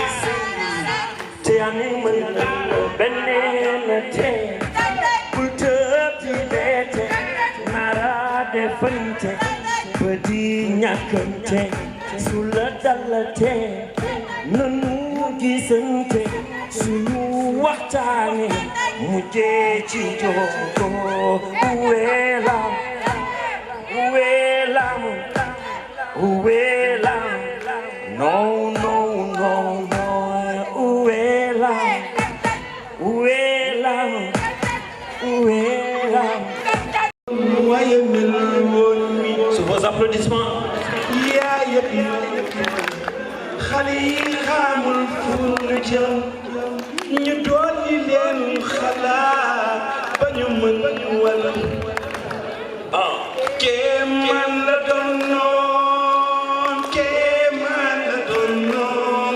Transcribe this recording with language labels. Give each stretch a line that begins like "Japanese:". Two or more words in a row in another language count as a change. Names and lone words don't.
Wolof: si te ani mën na beneen te bul tëb di leete nara defante ba di ñàkkante su la dalate nanu gisante suñu waxtaane mujjee ci jogo weelam weelam weelam no no no no weelam weelam weelam waaye mel woon mi
French: sous vos applaudissements
Wolof: xale yi xamul fu ñu jëm ñu dolli leen xalaat ba ñu mën wala kéemaan la doon noon kéemaan la doon noon